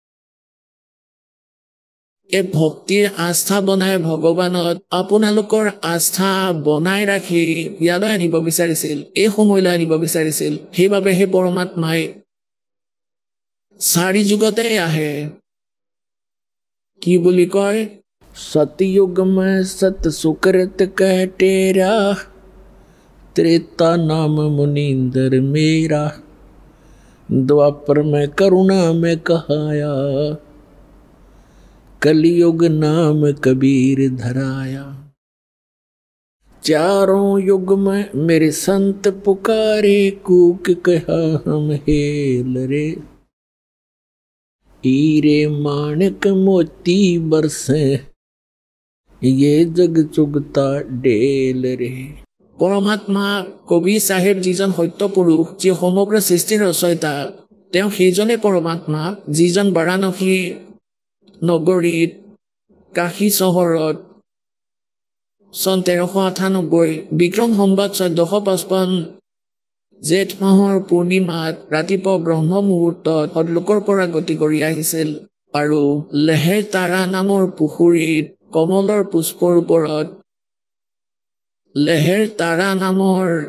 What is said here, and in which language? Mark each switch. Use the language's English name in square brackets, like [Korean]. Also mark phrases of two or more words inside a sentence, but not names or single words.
[Assamese] এই ভক্তিৰ আস্থা বনাই ভগৱানত আপোনালোকৰ আস্থা বনাই ৰাখি ইয়ালৈ আনিব বিচাৰিছিল এই সময়লৈ আনিব বিচাৰিছিল সেইবাবে সেই পৰমাত্মাই 4 যুগতে আহে কি বুলি কয় [Hindi] सतयुग में सत सुकृत कह टेरा त्रेता नाम मुनींदर मेरा द्वापर में करुणा में कहाया कलयुग नाम कबीर धराया चारों युग में मेरे संत पुकारे कूक कहा हम हेल रे हीरे माणिक मोती बरसे ये जग चुगता डेल रे [Assamese] পৰমাত্মা কবি চাহেব যিজন সত্য পুৰুষ যি সমগ্ৰ সৃষ্টিৰ ৰচয়িতা তেওঁ সেইজনে পৰমাত্মা যিজন বাৰাণসী নগৰীত কাশী চহৰত চন 1398 বিক্ৰম সম্বত 1455 জেঠ মাহৰ পূৰ্ণিমাত ৰাতিপুৱা ব্ৰহ্ম মুহূৰ্তত সদলোকৰ পৰা গতি কৰি আহিছিল আৰু লেহেৰ তাৰা নামৰ পুখুৰীত কমলৰ পুষ্পৰ ওপৰত লেহেৰ তাৰা নামৰ